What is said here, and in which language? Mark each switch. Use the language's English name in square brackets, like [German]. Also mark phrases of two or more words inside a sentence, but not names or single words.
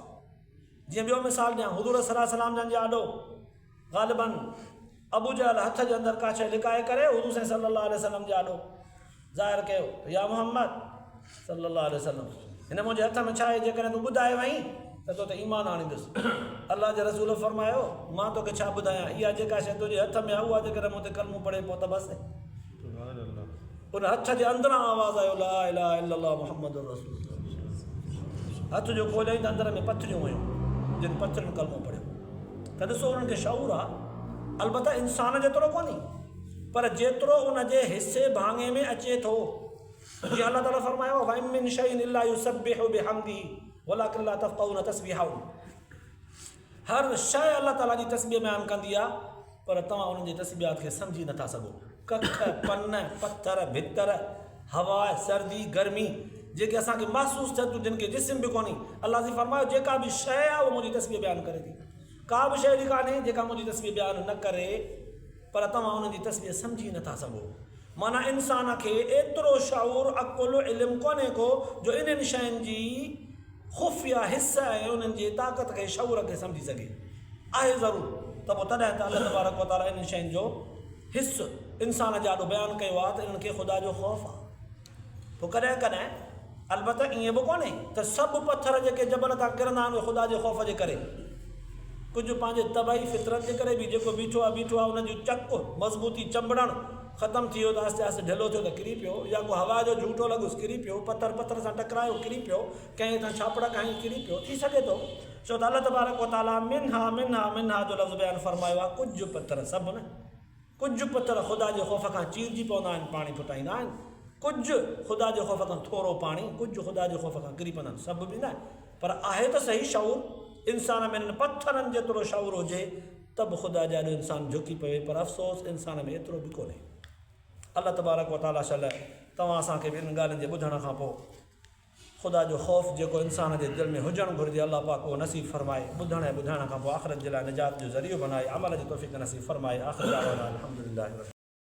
[Sindhi] जीअं ॿियो मिसाल ॾियां, हुज़ूर [Arabic] صلى الله عليه وسلم [Sindhi] जन आॾो ग़ालिबन अबू जहल हथ जे अंदरि का शइ लिकाए करे हुज़ूर [Arabic] صلى الله عليه وسلم [Sindhi] जे आॾो ज़ाहिर कयो, या मोहम्मद [Arabic] صلى الله عليه وسلم, [Sindhi] हिन मुंहिंजे हथ में छा आहे? जेकॾहिं तूं ॿुधाए वहीं त तो ते ईमान आणींदुसि। अलाह जे रसूल फरमायो, मां तोखे छा ॿुधायां? इहा जेका शइ तुंहिंजे हथ में आहे, उहा जेकॾहिं मूं ते कलमो पढ़े पोइ त बसि। उन हथ जे अंदरां आवाज़ु आयो, [Arabic] لا إله إلا الله محمد رسول الله. [Sindhi] हथ जो खोलियईं त अंदर में पथरियूं हुयूं, जिन पथरियुनि कलमो पढ़ियो। त ॾिसो, उन्हनि खे शऊर आहे, अलबत्ता इंसान जेतिरो कोन्हे, पर जेतिरो उन जे हिसे भाङे में अचे थो। जीअं अलाह ताला फरमायो, [Arabic] وإن من شيء إلا يسبح بحمده ولكن لا تفقهون تسبيحه. [Sindhi] हर शइ अलाह ताला जी तस्बीह बयानु कंदी आहे, पर तव्हां उन्हनि जी तस्बीहात खे सम्झी नथा सघो। कख, पन, पत्थर, भितर, हवा, सर्दी, गर्मी, जेके असांखे महसूसु थियनि थियूं, जिन खे जिस्म बि कोन्हे, अलाह जी फरमायो जेका बि शइ आहे उहा मुंहिंजी तस्बीह बयानु करे थी। का बि शइ अहिड़ी कान्हे जेका मुंहिंजी तस्बीह बयानु न करे, पर तव्हां उन्हनि जी तस्बीह सम्झी नथा सघो। माना इंसान खे एतिरो शाऊर अकुल इल्मु कोन्हे को जो इन्हनि शयुनि जी ख़ुफ़िया हिस्सा ऐं उन्हनि जी ताक़त खे शऊर खे सम्झी सघे आहे ज़रूरु त पोइ तॾहिं त अल्लाह तबारक व तआला इन्हनि शयुनि जो हिसो इंसान जे ॾाढो बयानु कयो आहे त इन्हनि खे ख़ुदा जो ख़ौफ़ आहे। पोइ कॾहिं कॾहिं अलबत ईअं बि कोन्हे त सभु पथर जेके जबल तां किरंदा आहिनि उहे ख़ुदा जे ख़ौफ़ जे करे, कुझु पंहिंजे तबाही फितरत जे करे बि जेको बीठो आहे उन जूं चक मज़बूती चंबड़णु ख़तमु थी वियो त आस्ते आस्ते ढिलो थियो त किरी पियो, या को हवा जो झूठो लॻुसि किरी पियो, पत्थर सां टकरायो किरी पियो, कंहिं तां छापड़ खाई किरी पियो, थी सघे थो। छो त अल्लाह तबारक व तआला मिन्हा जो लफ़्ज़ बयानु फरमायो आहे। कुझु पत्थर, सभु न, कुझु पत्थर ख़ुदा जे ख़ौफ़ खां चीरजी पवंदा आहिनि, पाणी फुटाईंदा आहिनि, कुझु ख़ुदा जे ख़ौफ़ खां थोरो पाणी, कुझु ख़ुदा जे ख़ौफ़ खां किरी पवंदा आहिनि, सभु बि न, पर आहे त सही शऊर इंसान में इन्हनि पत्थरनि जेतिरो शऊर हुजे त बि ख़ुदा जे ॾाढो इंसानु झुकी पवे, पर अफ़सोस इंसान में एतिरो बि कोन्हे। अल्लाह तबारक व तआला शल तव्हां असांखे बि इन ॻाल्हियुनि जे ॿुधण खां पोइ ख़ुदा जो ख़ौफ़ जेको इंसान जे दिलि में हुजणु घुरिजे अल्लाह पाक उहो नसीब फरमाए, ॿुधण ऐं ॿुधाइण खां पोइ आख़िरत जे लाइ निजात जो ज़रियो बनाए, अमल जी तौफ़ीक़ नसीब फरमाए। [Arabic] آخر دعوانا الحمد لله.